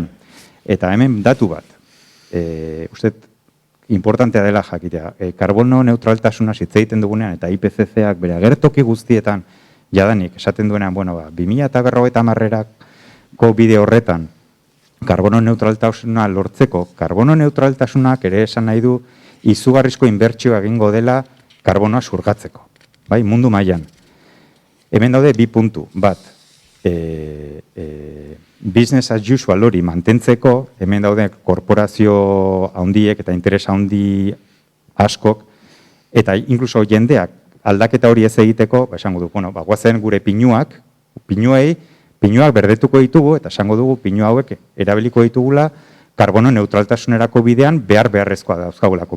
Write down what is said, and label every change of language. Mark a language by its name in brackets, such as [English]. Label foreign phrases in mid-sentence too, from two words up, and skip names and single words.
[Basque] Eta hemen datu bat, uste importantea dela jakitea, karbono neutraltasuna hitz egiten dugunean eta IPCC-ak bere agertoki guztietan jadanik esaten duenean, 2050-erako bide horretan, karbono neutraltasuna lortzeko, karbono neutraltasunak ere esan nahi du izugarrizko inbertsioa egingo dela karbonoa surgatzeko, bai, mundu mailan. Hemen daude 2 puntu, bat, [English] business as usual [Basque] hori mantentzeko, hemen daude korporazio handiek eta interesa handi askok, eta inkluso jendeak aldaketa hori ez egiteko, esango du, guazen gure pinuak berdetuko ditugu, eta esango dugu pinu hauek erabiliko ditugula karbono neutraltasunerako bidean beharrezkoa dauzkagulako.